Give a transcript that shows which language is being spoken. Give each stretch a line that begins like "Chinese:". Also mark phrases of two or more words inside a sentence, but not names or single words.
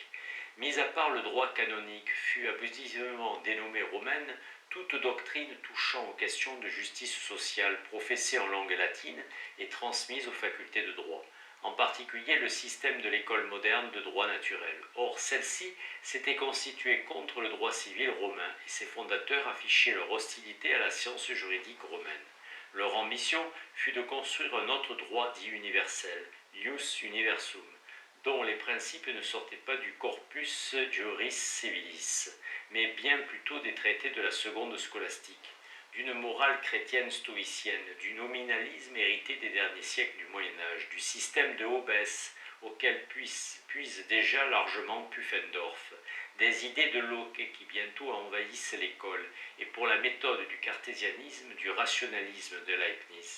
French: Mis à part le droit canonique, fut abusivement dénommée romaine toute doctrine touchant aux questions de justice sociale professée en langue latine et transmise aux facultés de droit, en particulier le système de l'école moderne de droit naturel. Or, celle-ci s'était constituée contre le droit civil romain et ses fondateurs affichaient leur hostilité à la science juridique romaine. Leur ambition fut de construire un autre droit dit universel,
Latin: ius universum,
French: dont les principes ne sortaient pas du
Latin: corpus juris civilis,
French: mais bien plutôt des traités de la seconde scolastique, d'une morale chrétienne stoïcienne, du nominalisme hérité des derniers siècles du Moyen-Âge, du système de Hobbes auquel puise déjà largement Pufendorf, des idées de Locke qui bientôt envahissent l'école, et pour la méthode du cartésianisme, du rationalisme de Leibniz.